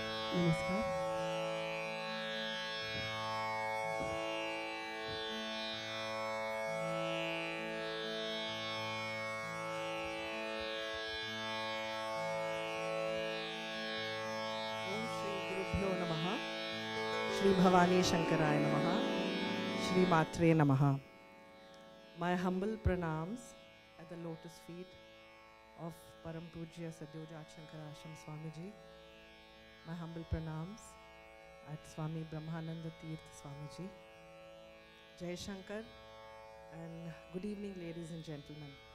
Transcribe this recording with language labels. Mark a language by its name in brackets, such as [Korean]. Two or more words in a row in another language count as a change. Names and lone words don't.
[Konkani] नमस्कार. [Sanskrit] ओम श्री गुरुभ्यो नमः. श्री भवानी शङ्कराय नमः. श्री मात्रे नमः. [English] My humble pranams at the lotus feet of Param Pujya Sadyojāt Shaṅkarāshram Swamiji. My humble pranams at Swami Brahmananda Tirth Swamiji. Jai Shankar and good evening, ladies and gentlemen.